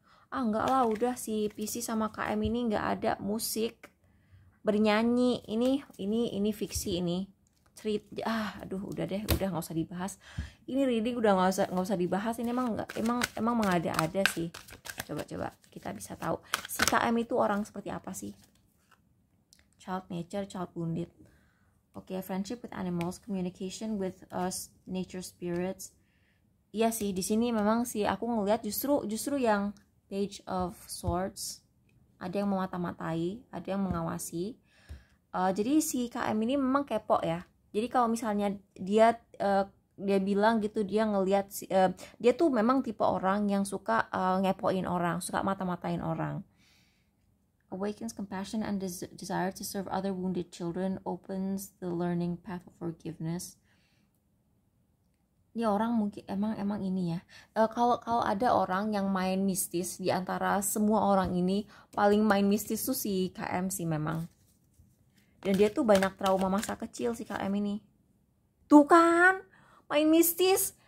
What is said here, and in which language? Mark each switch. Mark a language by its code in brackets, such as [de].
[id] Enggak lah, udah si PC sama KM ini nggak ada musik, bernyanyi. Ini fiksi, ini cerita. Udah nggak usah dibahas. Ini reading udah nggak usah dibahas. Ini emang mengada-ada sih. Coba kita bisa tahu si KM itu orang seperti apa sih. [en] Child nature, child wounded. Oke, friendship with animals, communication with nature spirits. [id] Iya sih, di sini memang sih aku ngelihat justru yang Page of Swords, ada yang memata-matai, ada yang mengawasi. Jadi si KM ini memang kepo ya. Jadi kalau misalnya dia bilang gitu, dia ngelihat dia tuh memang tipe orang yang suka ngepoin orang, suka mata-matain orang. [en] Awakens compassion and desire to serve other wounded children, opens the learning path of forgiveness. [id] Ini orang mungkin emang ini ya. Kalau ada orang yang main mistis di antara semua orang ini, paling main mistis tuh si KM sih memang. Dan dia tuh banyak trauma masa kecil si KM ini. Tuh kan, main mistis.